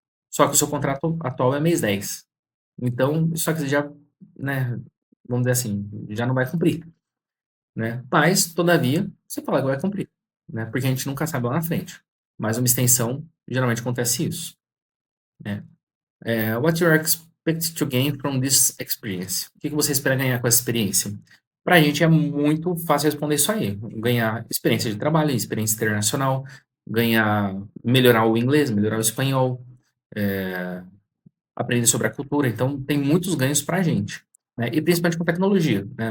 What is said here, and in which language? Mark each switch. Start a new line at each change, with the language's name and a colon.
Portuguese: Só que o seu contrato atual é mês 10. Então, isso aqui já, né, vamos dizer assim, já não vai cumprir, né? Mas, todavia, você fala que vai cumprir, né? Porque a gente nunca sabe lá na frente. Mas uma extensão, geralmente acontece isso, né?
English: What you expect to gain from this experience?
Portuguese: O que você espera ganhar com essa experiência? Para a gente é muito fácil responder isso aí. Ganhar experiência de trabalho, experiência internacional, melhorar o inglês, melhorar o espanhol, aprender sobre a cultura. Então, tem muitos ganhos para a gente, né? E principalmente com tecnologia, né?